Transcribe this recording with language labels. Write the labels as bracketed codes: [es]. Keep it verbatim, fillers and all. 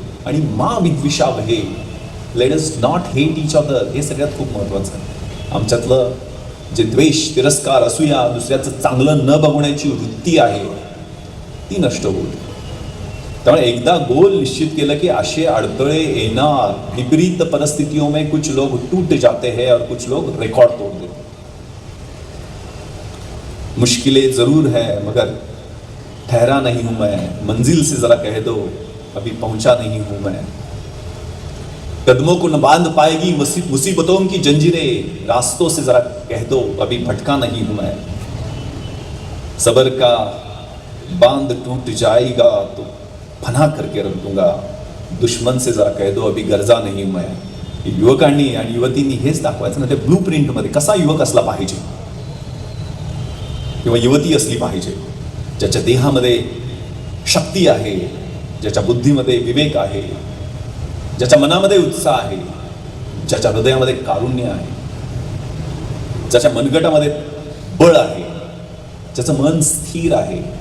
[en] आणि [sa] मा विद्विषावहे, [en] Let us not hate each other. [mr] हे सगळ्यात खूप महत्त्वाचं आहे. आमच्यातलं जे द्वेष, तिरस्कार, असूया, दुसऱ्याचं चांगलं न बघण्याची वृत्ती आहे ती नष्ट होऊ दे. त्यामुळे एकदा गोल निश्चित केलं की असे अडथळे येणार. [hi] विपरीत परिस्थितियों में कुछ लोग टूट जाते हैं और कुछ लोग रिकॉर्ड तोड़ देते. मुश्किलें ज़रूर है मगर ठहरा नहीं हूँ मैं, मंजिल से ज़रा कह दो अभी पहुँचा नहीं हूँ मैं. कदमों को न बांध पाएगी मुसीबतों की जंजीरें, रास्तों से ज़रा कह दो अभी भटका नहीं हूँ मैं. सबर का बांध टूट जाएगा तो फना करके रख दूंगा, दुश्मन से जरा कह दो अभी गरजा नाही मैं. [mr] युवकांनी आणि युवतींनी हेच दाखवायचं ना, ते ब्लू प्रिंटमध्ये कसा युवक असला पाहिजे किंवा युवती असली पाहिजे, ज्याच्या देहामध्ये शक्ती आहे, ज्याच्या बुद्धीमध्ये विवेक आहे, ज्याच्या मनामध्ये उत्साह आहे, ज्याच्या हृदयामध्ये कारुण्य आहे, ज्याच्या मनगटामध्ये बळ आहे, ज्याचं मन स्थिर आहे,